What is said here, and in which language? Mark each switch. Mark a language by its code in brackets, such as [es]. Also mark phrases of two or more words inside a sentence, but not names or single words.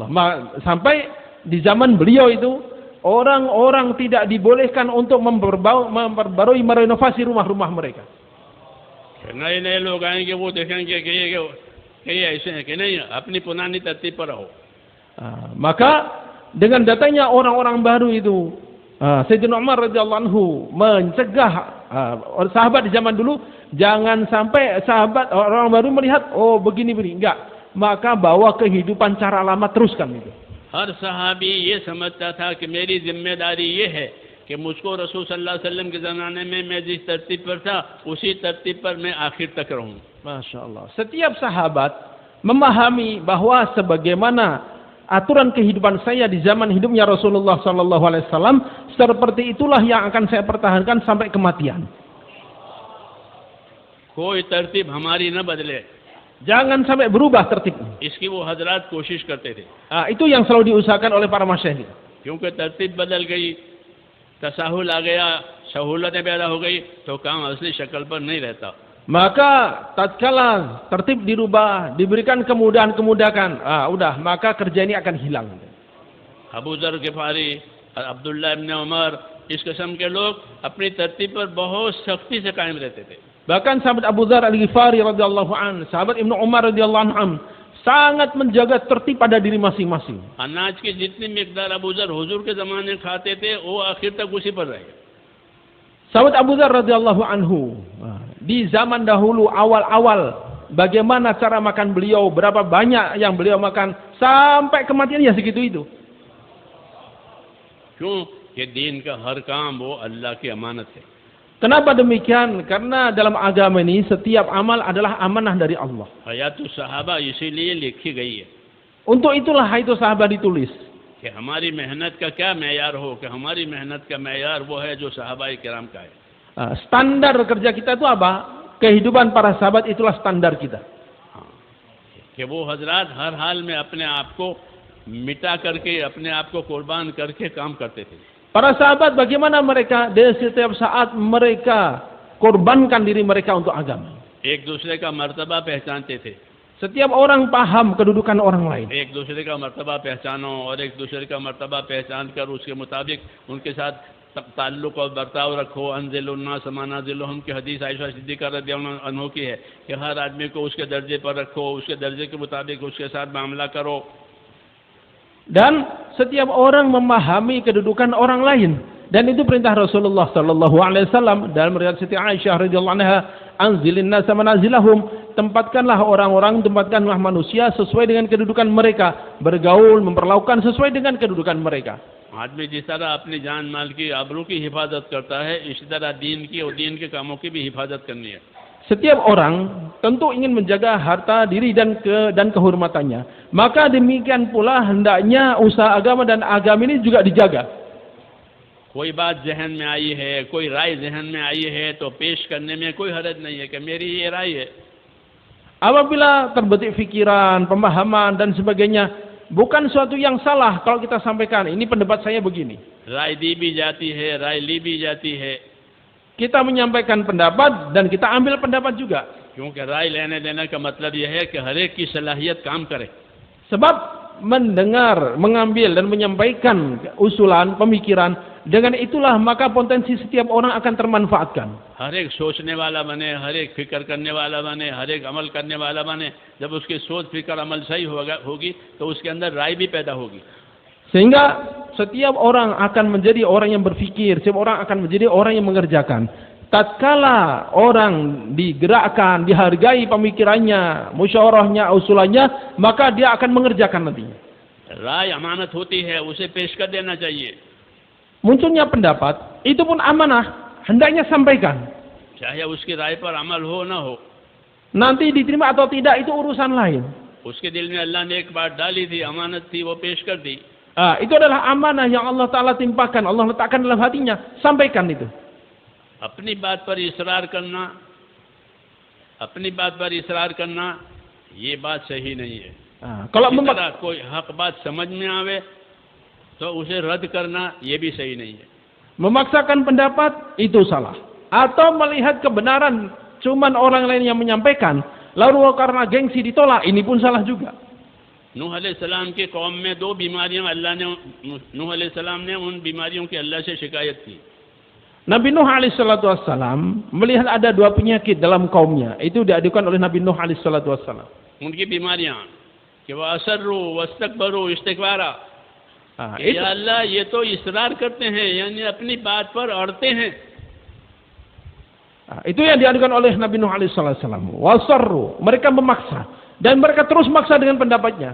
[id] Sampai di zaman beliau itu, orang-orang tidak dibolehkan untuk memperbarui, merenovasi rumah-rumah mereka. [ur] نئے نئے لوگ آئیں گے، وہ دیکھیں گے کہ یہ ایسے ہیں کہ نہیں، اپنی پرانی ترتیب پر رہو. [id] Maka dengan datangnya orang-orang baru itu, Sayyidina Umar [ar] رضي الله عنه [id] mencegah sahabat di zaman dulu jangan sampai sahabat orang baru melihat oh begini-begini, enggak, maka bawa kehidupan cara lama teruskan itu. [ur] ہر صحابی یہ سمجھتا تھا کہ میری ذمہ داری یہ ہے کہ مجھ کو رسول [ar] صلى الله عليه وسلم [ur] کے زمانے میں میں جس ترتیب پر تھا اسی ترتیب پر میں آخر تک رہوں. [ar] ما شاء الله. [id] Setiap sahabat memahami bahwa sebagaimana aturan kehidupan saya di zaman hidupnya Rasulullah [ar] صلى الله عليه وسلم, [id] seperti itulah yang akan saya pertahankan sampai kematian. [ur] کوئی ترتیب ہماری نہ بدلے. [id] Jangan sampai berubah tertibnya. [ur] اس کی وہ حضرات کوشش کرتے تھے. [id] Itu yang selalu diusahakan oleh para masyayikh. [ur] کیونکہ ترتیب بدل گئی، تساہل آ گیا، سہولتیں پیدا ہو گئی، تو کام اصلی شکل پر نہیں رہتا. [id] Maka tatkala tertib dirubah, diberikan kemudahan-kemudahan, udah, maka kerja ini akan hilang. [ur] ابو ذر غفاری، عبداللہ ابن عمر, اس قسم کے لوگ اپنی ترتیب پر بہت سختی سے قائم رہتے تھے. [id] Bahkan sahabat Abu Dzar Al-Ghifari [ar] رضي الله عن, [id] sahabat Ibnu Umar [ar] رضي الله عن, [id] sangat menjaga tertib pada diri masing-masing. [ur] اناج کی جتنی مقدار ابو ذر حضور کے زمانے کھاتے تھے، وہ آخر تک اسی پر رہے. [id] Sahabat Abu Dzar [ar] رضي الله عنه, [id] di zaman dahulu awal-awal, bagaimana cara makan beliau, berapa banyak yang beliau makan, sampai kematian ya segitu itu. [ur] کیوں? کہ دین کا ہر کام وہ اللہ کی امانت ہے. [id] Kenapa demikian? Karena dalam agama ini setiap amal adalah amanah dari Allah. [ur] حیات الصحابہ اسی لیے لکھی گئی ہے. [id] Untuk itulah itu sahabat ditulis. [ur] کہ ہماری محنت کا کیا معیار ہو، کہ ہماری محنت کا معیار وہ ہے جو صحابۂ کرام کا ہے. [id] Standar kerja kita itu apa? Kehidupan para sahabat itulah standar kita. [ur] کہ وہ حضرات ہر حال میں اپنے آپ کو مٹا کرکے، اپنے آپ کو قربان کرکے کام کرتے تھے. [id] Para sahabat bagaimana mereka di setiap saat mereka korbankan diri mereka untuk agama. [ur] ایک دوسرے کا مرتبہ پہچانتے تھے. [id] Setiap orang paham kedudukan orang lain. [ur] ایک دوسرے کا مرتبہ پہچانو اور ایک دوسرے کا مرتبہ پہچان کر اس کے مطابق ان کے ساتھ تعلق اور برتاؤ رکھو. [ar] أنزلوا الناس منازلهم [ur] کی حدیث عائشہ صدیقہ [ar] رضي الله عنها [ur] کی ہے کہ ہر آدمی کو اس کے درجے پر رکھو، اس کے درجے کے مطابق اس کے ساتھ معاملہ کرو. [id] Dan setiap orang memahami kedudukan orang lain, dan itu perintah Rasulullah [ar] صلى الله عليه وسلم [id] dalam riwayat Siti Aisyah [ar] رضي الله عنها, أنزلوا الناس منازلهم, [id] tempatkanlah orang-orang, tempatkanlah manusia sesuai dengan kedudukan mereka, bergaul, memperlakukan sesuai dengan kedudukan mereka. [ur] آدمی جس طرح اپنی جان مال کی آبرو کی حفاظت کرتا ہے، اسی طرح دین کی اور دین کے کاموں کی بھی حفاظت کرنی ہے. [id] Setiap orang tentu ingin menjaga harta diri dan kehormatannya. Maka demikian pula hendaknya usaha agama dan agama ini juga dijaga. [ur] کوئی بات ذہن میں آئی ہے، کوئی رائے ذہن میں آئی ہے، تو پیش کرنے میں کوئی حرج نہیں ہے کہ میری یہ رائے ہے. [id] Apabila terbetik pikiran, pemahaman dan sebagainya, bukan suatu yang salah kalau kita sampaikan, ini pendapat saya begini. [ur] رائے دی بھی جاتی ہے، رائے لی بھی جاتی ہے. [id] Kita menyampaikan pendapat dan kita ambil pendapat juga. [ur] کیونکہ رائے لینے دینے کا مطلب یہ ہے کہ ہر ایک کی صلاحیت کام کرے. [id] Sebab mendengar, mengambil dan menyampaikan usulan, pemikiran, dengan itulah maka potensi setiap orang akan termanfaatkan. [ur] ہر ایک سوچنے والا بنے، ہر ایک فکر کرنے والا بنے، ہر ایک عمل کرنے والا بنے. جب اس کی سوچ فکر عمل صحیح ہوگی تو اس کے اندر رائے بھی پیدا ہوگی. [id] Sehingga setiap orang akan menjadi orang yang berfikir, setiap orang akan menjadi orang yang mengerjakan. Tatkala orang digerakkan, dihargai pemikirannya, musyawarahnya, usulannya, maka dia akan mengerjakan nantinya. [ur] رائے امانت ہوتی ہے، اسے پیش کر دینا چاہیے. [id] Munculnya pendapat, itu pun amanah, hendaknya sampaikan. [ur] چاہے اس کی رائے پر عمل ہو نہ ہو, [id] Nanti diterima atau tidak itu urusan lain. [ur] اس کے دل میں اللہ نے ایک بات ڈالی تھی، امانت تھی، وہ پیش کر دی. [id] Itu adalah amanah yang Allah Ta'ala timpakan, Allah letakkan dalam hatinya, sampaikan itu. [ur] اپنی بات پر اصرار کرنا، یہ بات صحیح نہیں ہے. [id] Kalau [ur] اسی طرح کوئی حق بات سمجھ میں آوے تو اسے رد کرنا، یہ بھی صحیح نہیں ہے. [id] memaksakan pendapat itu salah. Atau melihat kebenaran cuman orang lain yang menyampaikan, lalu karena gengsi ditolak, ini pun salah juga. [ur] نوح علیہ السلام کی قوم میں دو بیماریاں نوح علیہ السلام نے ان بیماریوں کی اللہ سے شکایت کی. [id] Nabi Nuh [ar] عليه الصلاة والسلام [id] melihat ada dua penyakit dalam kaumnya. Itu diadukan oleh Nabi Nuh [ar] عليه الصلاة والسلام. [ur] ان کی بیماریاں کہ وہ [ar] أصروا واستكبروا استكبارا, [ur] یا اللہ یہ تو اصرار کرتے ہیں، یعنی اپنی بات پر اڑتے ہیں. [id] Itu yang diadukan oleh Nabi Nuh [ar] عليه الصلاة والسلام. [id] Wasarru, mereka memaksa dan mereka terus maksa dengan pendapatnya.